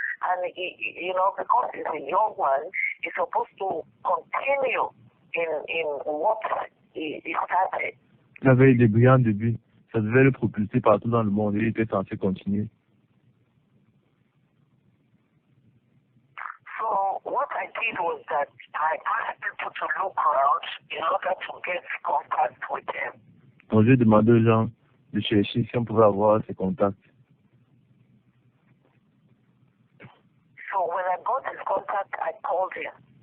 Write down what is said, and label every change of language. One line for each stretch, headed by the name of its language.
English: And because he's a young man, he's supposed to continue in what he started.
French: Il avait eu des brillants débuts. Ça devait le propulser partout dans le monde et il était censé continuer.
English: So what I did was that I asked people to look around in order to get contact with him.
French: Donc j'ai demandé aux gens de chercher si on pouvait avoir ses contacts.
English: So when I got his contact, I called him.